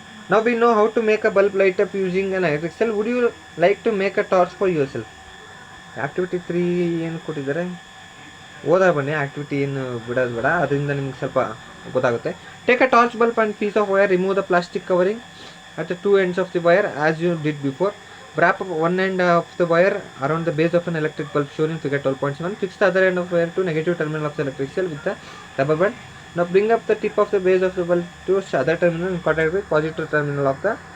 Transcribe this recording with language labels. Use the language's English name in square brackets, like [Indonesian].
[English] Now we know how to make a bulb light up using an electric cell. Would you like to make a torch for yourself? [Kannada] Activity 3 ಏನು ಕೊಟ್ಟಿದ್ದಾರೆ ಓದಾ ಬನ್ನಿ. Activity ಏನು ಬಿಡೋದು ಬೇಡ, ಅದರಿಂದ ನಿಮ್ಗೆ ಸ್ವಲ್ಪ ಗೊತ್ತಾಗುತ್ತೆ. [English] Take a torch bulb and piece of wire, remove the plastic covering at the two ends of the wire as you did before. Wrap up one end of the wire around the base of an electric bulb shown in figure 12.7. Fix the other end of the wire to negative terminal of the electric cell with the rubber band. Now bring up the tip of the base of the bulb to the other terminal in contact with positive terminal of the